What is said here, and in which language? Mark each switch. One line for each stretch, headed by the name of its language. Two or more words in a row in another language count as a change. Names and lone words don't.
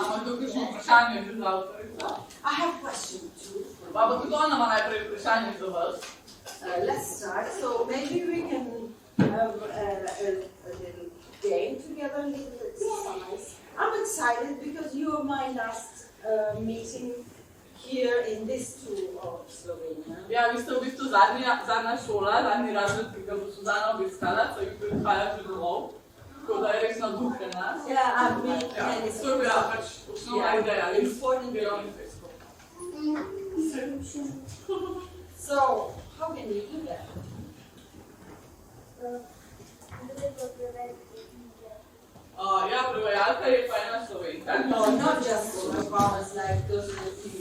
Slovenian: kdo kakšno vprašanje že za avtorico?
English: I have a question too.
Slovenian: Pa bo tudi ona ima najprej vprašanje za vas.
English: Let's start. So maybe we can have a little game together, a little exercise. I'm excited because you are my last meeting here in this tour of Slovenia.
Slovenian: Ja, vi ste v bistvu zadnja šola, zadnji razred, ki ga bo Suzana obiskala, so jih prihaja že domov. Tako da je res navdušena.
English: Yeah, I'm really
Slovenian: To je bila pač osnovna ideja.
English: So, how can you do that?
Slovenian: Ja, prevajalka je pa ena Slovenka.
English: No, not just for my promise, like those who